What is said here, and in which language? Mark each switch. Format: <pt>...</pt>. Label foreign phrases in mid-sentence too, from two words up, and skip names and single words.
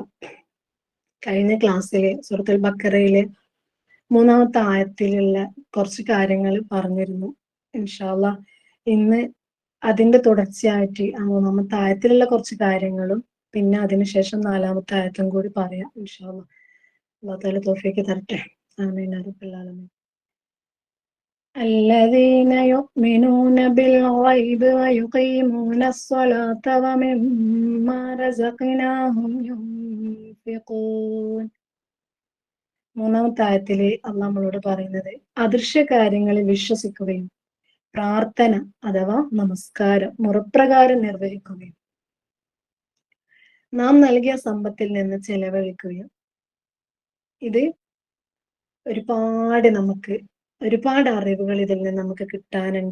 <ml>കഴിഞ്ഞ ക്ലാസ്സിലെ സൂറത്തുൽ ബഖറയിലെ 3-ാമത്തെ ആയത്തിലുള്ള കുറച്ച് കാര്യങ്ങൾ പറഞ്ഞിരുന്നു.</ml> <ar>إن شاء الله</ar> <ml>ഇന്ന് അതിന്റെ തുടർച്ചയായിട്ട് ആ 3-ാമത്തെ ആയത്തിലുള്ള കുറച്ച് കാര്യങ്ങളും പിന്നെ അതിനുശേഷം 4-ാമത്തെ ആയത്തും കൂടി പറയാം</ml> <ar>إن شاء الله. الله تعالى</ar> <ml>തൗഫീഖ് തരട്ടെ.</ml> <ar>آمين رب العالمين. الذين يؤمنون بالغيب ويقيمون الصلاة ومما رزقناهم ينفقون.</ar> <ml>3-ാമത്തെ ആയത്തില് അള്ളാഹ് നമ്മളോട് പറയുന്നത് അദൃശ്യ കാര്യങ്ങളിൽ വിശ്വസിക്കുകയും പ്രാർത്ഥന അഥവാ നമസ്കാരം മുറപ്രകാരം നിർവഹിക്കുകയും നാം നൽകിയ സമ്പത്തിൽ നിന്ന് ചെലവഴിക്കുകയും. ഇത് ഒരുപാട് അറിവുകൾ ഇതിൽ നിന്ന് നമുക്ക് കിട്ടാനുണ്ട്.</ml>